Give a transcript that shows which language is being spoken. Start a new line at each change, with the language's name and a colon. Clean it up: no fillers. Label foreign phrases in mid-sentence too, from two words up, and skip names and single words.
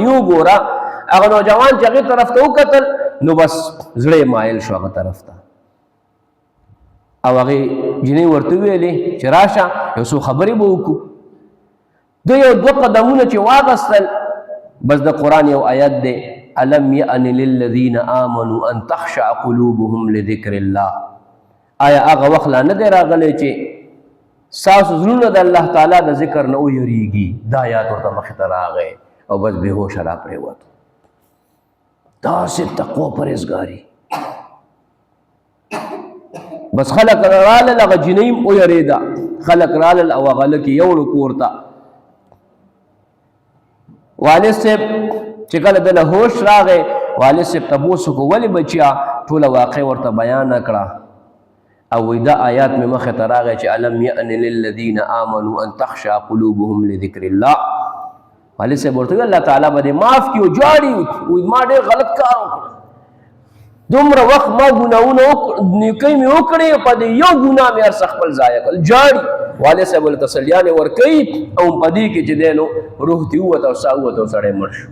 Pashto: وګوره هغه نوجوان چې هغې طرف ته وکتل نو بس زړه مایل شو هغه طرف ته او هغې جینۍ ورته ویلې چې راشه یو څو خبرې به وکړو ده یو 2 قدمونه چې واغستل بس د قرآن یو آیت دی
Arabic: الم یأن للذین آمنوا ان تخشع قلوبهم لذکر الله
Pashto: آیا هغه وخت لا نه دی راغلی چې ستاسو زړونه د الله تعالی د ذکر نه ویریږي دا آیات ورته مخې ته راغی او بس بې هوشه را پرېوتو داسې تقوا پرهیزګاري. بس خلک رالل هغه جنۍ م ویرېده، خلک رالل او هغه لکې یوړو کور ته. والد صاحب چې کله دله هوش راغی، والد صاحب تپوس وکړو ولې بچیا؟ ټوله واقع ورته بیانه کړه او وایي دا آیات مې مخې ته راغی چې
Arabic: الم یأن للذین آمنوا ان تخشع قلوبهم لذکر الله.
Pashto: والد صاحب ورته ویل الله تعالی به دې معاف کړي. او جاړي وایي ما ډېر غلط کار وکړ، دومره وخت ما ګناهونه نیکۍ مې وکړې، په دې یو ګناه مې هر څه خپل ضایع کړل. جاړي والد صاحب ورته تسلیانې ورکوي او په دې کې چې دی نو روح دې ووته او ساه ووته او سړی مړ شو.